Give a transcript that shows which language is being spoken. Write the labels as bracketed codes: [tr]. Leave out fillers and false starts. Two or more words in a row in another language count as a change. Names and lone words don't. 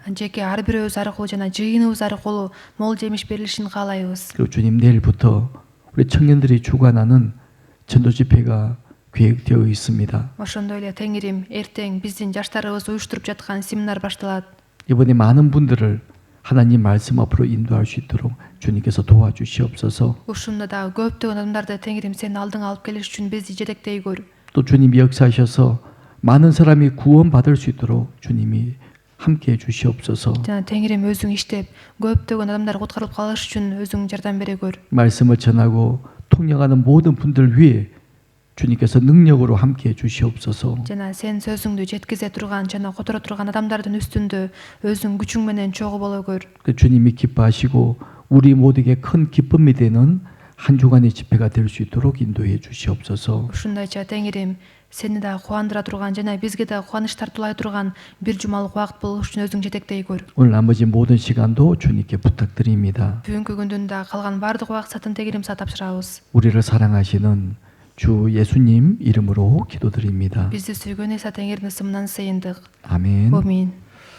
[ky] жеке ар бирөөбүз аркылуу жана жыйыныбыз аркылуу мол жемиш берилишин каалайбыз. [ko] 그리고 주님 내일부터 우리 청년들이 주관하는 전도 집회가 계획되어 있습니다. [ky] ошондой эле теңирим эртең биздин жаштарыбыз уюштуруп жаткан семинар башталат. [ko] 이번에 많은 분들을 하나님 말씀 앞으로 인도할 수 있도록 주님께서 도와주시옵소서. [ky] ушунда дагы көптөгөн адамдарды теңирим сенин алдыңа алып келиш үчүн бизди жетектейгөр. [ko] 또 주님이 역사하셔서 많은 사람이 구원받을 수 있도록 주님이 함께 해 주시옵소서. [ky] жана теңирим өзүң иштеп көптөгөн адамдар куткарылып калыш үчүн өзүң жардам берегөр. [ko] 말씀을 전하고 통역하는 모든 분들 위해 주님께서 능력으로 함께 해 주시옵소서. [ky] жана сен сөзүңдү жеткизе турган жана которо турган адамдардын үстүндө өзүң күчүң менен чогуу бологөр. [ko] 그 주님이 기뻐하시고 우리 모두에게 큰 기쁨이 되는 한 주간의 집회가 될 수 있도록 인도해 주시옵소서. [ky] ушундайча теңирим сени да кубандыра турган жана бизге да кубаныч тартуулай турган бир жумалык убакыт болуш үчүн өзүң жетектейгөр. [ko] 오늘 나머지 모든 시간도 주님께 부탁드립니다. [ky] бүгүнкү күндүн да калган баардык убакытын теңирим сага тапшырабыз. [ko] 우리를 사랑하시는 주 예수님 이름으로 기도드립니다. [ky] бизди сүйгөн эса теңирдин ысымынан сыйындык. [ko] 아멘. [ky] Амин.